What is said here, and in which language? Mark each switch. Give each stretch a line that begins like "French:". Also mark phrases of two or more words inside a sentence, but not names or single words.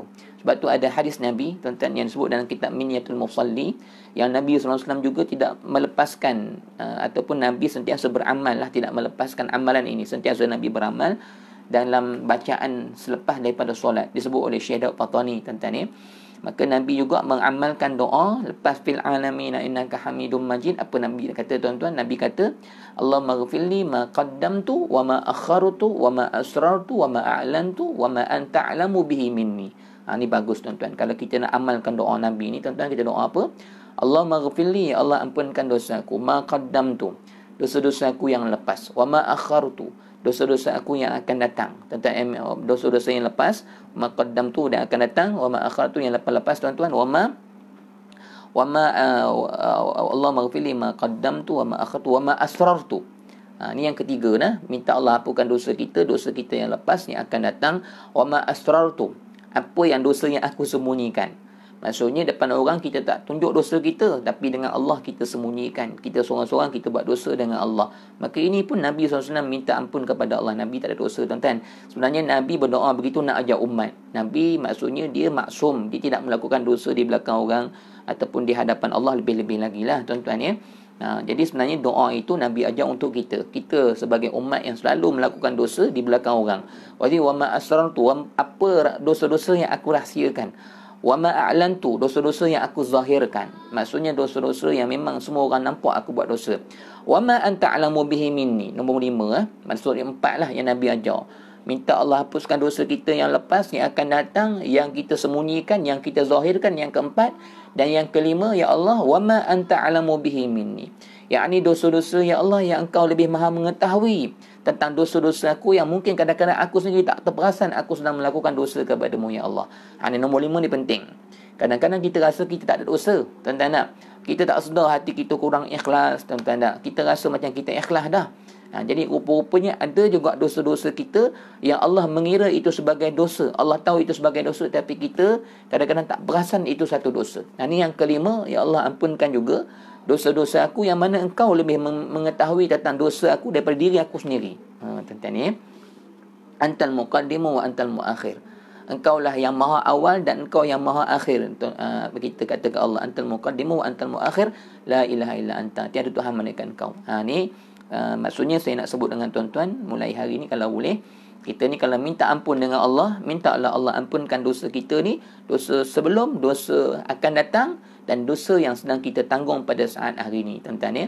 Malay: Sebab tu ada hadis Nabi, tuan-tuan, yang disebut dalam kitab Minyatul Musalli, yang Nabi SAW juga tidak melepaskan, ataupun Nabi sentiasa beramal lah, tidak melepaskan amalan ini. Sentiasa Nabi beramal dalam bacaan selepas daripada solat. Disebut oleh Syekh Daud Fatani, tuan-tuan ni. Maka Nabi juga mengamalkan doa lepas
Arabic: في العالمين إنك حميد مجيد.
Malay: Apa Nabi kata tuan-tuan? Nabi kata,
Arabic: اللهم اغفر لي ما قدمت وما أخرت وما أسررت وما أعلنت وما أنت أعلم به مني.
Malay: Ni bagus tuan-tuan. Kalau kita nak amalkan doa Nabi ni, tuan-tuan, kita doa apa?
Arabic: اللهم اغفر لي,
Malay: Allah ampunkan dosaku,
Arabic: ما قدمت,
Malay: dosa-dosa aku yang lepas,
Arabic: وما أخرت,
Malay: dosa-dosa aku yang akan datang. Tuan-tuan, dosa-dosa yang lepas,
Arabic: ما قدمت
Malay: dan akan datang,
Arabic: وما أخرت
Malay: yang lepas-lepas, tuan-tuan,
Arabic: وما اللهم اغفر لي ما قدمت وما أخرت وما أسررت.
Malay: Ni yang ketiga nah, minta Allah hapuskan dosa kita yang lepas yang akan datang.
Arabic: وما أسررت,
Malay: apa yang dosa yang aku sembunyikan. Maksudnya depan orang kita tak tunjuk dosa kita, tapi dengan Allah kita sembunyikan. Kita seorang-seorang kita buat dosa dengan Allah. Maka ini pun Nabi SAW minta ampun kepada Allah. Nabi tak ada dosa, tuan-tuan. Sebenarnya Nabi berdoa begitu nak ajar umat. Nabi maksudnya dia maksum, dia tidak melakukan dosa di belakang orang ataupun di hadapan Allah, lebih-lebih lagi lah, tuan-tuan ya. Jadi sebenarnya doa itu Nabi ajar untuk kita. Kita sebagai umat yang selalu melakukan dosa di belakang orang.
Arabic: Jadi وما أسررت,
Malay: apa dosa-dosa yang aku rahsiakan.
Arabic: وما أعلنت,
Malay: dosa-dosa yang aku zahirkan. Maksudnya dosa-dosa yang memang semua orang nampak aku buat dosa.
Arabic: وما أنت أعلم به مني.
Malay: Nombor 5 maksud yang 4 lah yang Nabi ajar. Minta Allah hapuskan dosa kita yang lepas, yang akan datang, yang kita sembunyikan, yang kita zahirkan. Yang keempat dan yang kelima,
Arabic: يا الله، وما أنت أعلم به مني.
Malay: Yakni dosa-dosa ya Allah yang Engkau lebih maha mengetahui tentang dosa-dosa aku, yang mungkin kadang-kadang aku sendiri tak terperasan aku sedang melakukan dosa kepadamu ya Allah. Ini nombor 5 ni penting. Kadang-kadang kita rasa kita tak ada dosa, tuan-tuan tak? Kita tak sedar hati kita kurang ikhlas, tuan-tuan tak? Kita rasa macam kita ikhlas dah. Jadi rupa-rupanya ada juga dosa-dosa kita yang Allah mengira itu sebagai dosa. Allah tahu itu sebagai dosa, tapi kita kadang-kadang tak perasan itu satu dosa. Ini yang kelima, ya Allah ampunkan juga dosa-dosa aku yang mana Engkau lebih mengetahui tentang dosa aku daripada diri aku sendiri. Tuan-tuan ni,
Arabic: أنت المقدم وأنت المؤخر.
Malay: Engkaulah yang maha awal dan Engkau yang maha akhir. Kita kata ke Allah,
Arabic: أنت المقدم وأنت المؤخر، لا إله إلا أنت,
Malay: tiada Tuhan melainkan Engkau. Ni maksudnya saya nak sebut dengan tuan-tuan mulai hari ni, kalau boleh kita ni kalau minta ampun dengan Allah, minta Allah ampunkan dosa kita ni, dosa sebelum, dosa akan datang, dan dosa yang sedang kita tanggung pada saat hari ni, tuan-tuan ya.